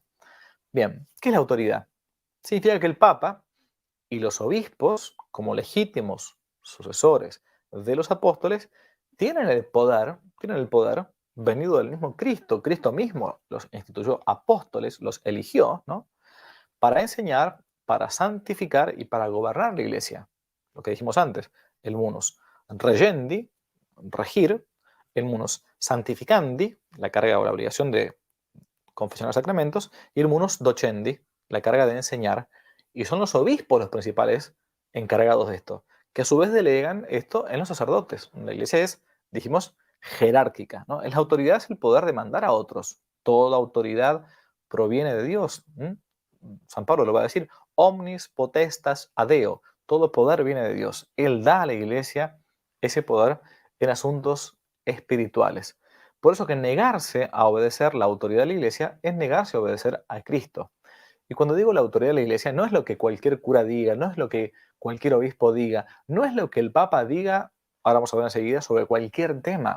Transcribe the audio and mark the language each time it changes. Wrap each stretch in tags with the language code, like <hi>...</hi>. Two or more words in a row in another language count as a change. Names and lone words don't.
<es>Bien, ¿qué es la autoridad? Significa que el Papa y los obispos, como legítimos sucesores de los apóstoles, tienen el poder venido del mismo Cristo. Cristo mismo los instituyó apóstoles, los eligió, ¿no? Para enseñar, para santificar y para gobernar la iglesia. Lo que dijimos antes, el</es> <la>munus regendi,</la> <es>regir, el</es> <la>munus santificandi,</la> <es>la carga o la obligación de confesionar sacramentos, y el</es> <la>munus docendi,</la> <es>la carga de enseñar. Y son los obispos los principales encargados de esto, que a su vez delegan esto en los sacerdotes. La iglesia es, dijimos, jerárquica, ¿no? La autoridad es el poder de mandar a otros. Toda autoridad proviene de Dios. San Pablo lo va a decir,</es> <la>omnis potestas adeo,</la> <es>todo poder viene de Dios. Él da a la iglesia ese poder en asuntos espirituales. Por eso que negarse a obedecer la autoridad de la iglesia es negarse a obedecer a Cristo. Y cuando digo la autoridad de la iglesia, no es lo que cualquier cura diga, no es lo que cualquier obispo diga, no es lo que el Papa diga, ahora vamos a ver enseguida, sobre cualquier tema.</es>